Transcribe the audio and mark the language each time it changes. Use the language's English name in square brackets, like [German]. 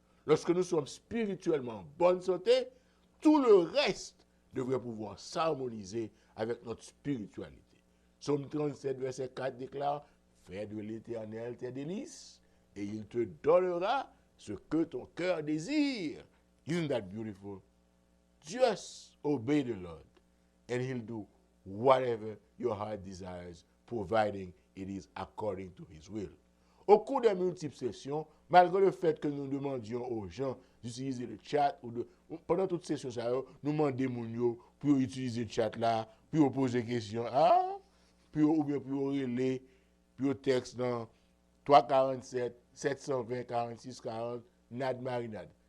[French] Lorsque nous sommes spirituellement en bonne santé, tout le reste devrait pouvoir s'harmoniser avec notre spiritualité. Psaume 37, verset 4 déclare, « Fais de l'Éternel tes délices, et il te donnera ce que ton cœur désire. » [English] Isn't that beautiful? Just obey the Lord, and he'll do whatever your heart desires, providing it is according to his will. [French] Au cours des multiples sessions, malgré le fait que nous demandions aux gens d'utiliser le chat, pendant toute session, nous demandions pour utiliser le chat là, pour poser des questions, ou bien pour relayer, pour texte dans 347, 720, 46, 40, nad marinade.